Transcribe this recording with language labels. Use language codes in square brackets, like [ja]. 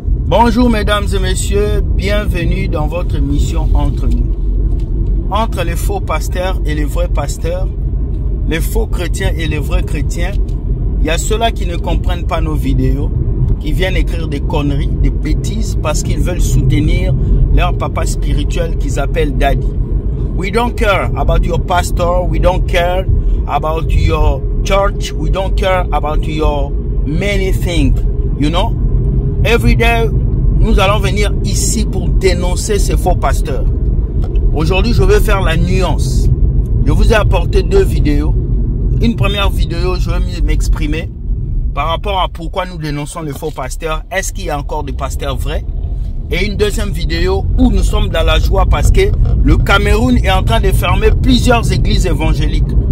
[fr] Bonjour mesdames et messieurs, bienvenue dans votre émission Entre nous. Entre les faux pasteurs et les vrais pasteurs, les faux chrétiens et les vrais chrétiens, il y a ceux-là qui ne comprennent pas nos vidéos, qui viennent écrire des conneries, des bêtises parce qu'ils veulent soutenir leur papa spirituel qu'ils appellent Daddy. [en] We don't care about your pastor, we don't care about your church, we don't care about your many things, you know. Every day, [fr] nous allons venir ici pour dénoncer ces faux pasteurs. Aujourd'hui, je vais faire la nuance. Je vous ai apporté deux vidéos. Une première vidéo, je vais m'exprimer par rapport à pourquoi nous dénonçons les faux pasteurs. Est-ce qu'il y a encore des pasteurs vrais? Et une deuxième vidéo où nous sommes dans la joie parce que le Cameroun est en train de fermer plusieurs églises évangéliques.